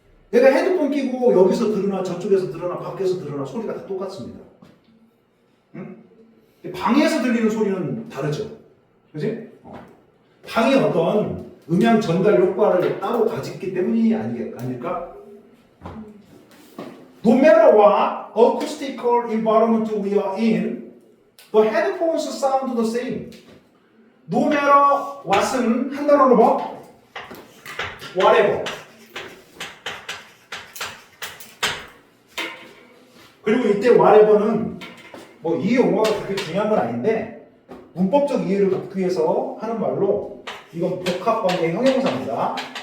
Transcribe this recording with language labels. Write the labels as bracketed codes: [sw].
[ko] 내가 헤드폰 끼고 여기서 들으나 저쪽에서 들으나 밖에서 들으나 소리가 다 똑같습니다. 응? 방에서 들리는 소리는 다르죠. 그지? 방이 어떤 음향 전달 효과를 따로 가졌기 때문이 아닐까? [en] No matter what acoustical environment we are in, the headphones sound the same. [ko] No matter what은 한 단어로 뭐? [en] Whatever. [ko] 그리고 이때 whatever는 뭐 이 용어가 그렇게 중요한 건 아닌데 문법적 이해를 돕기 위해서 하는 말로 이건 복합관계 형용사입니다.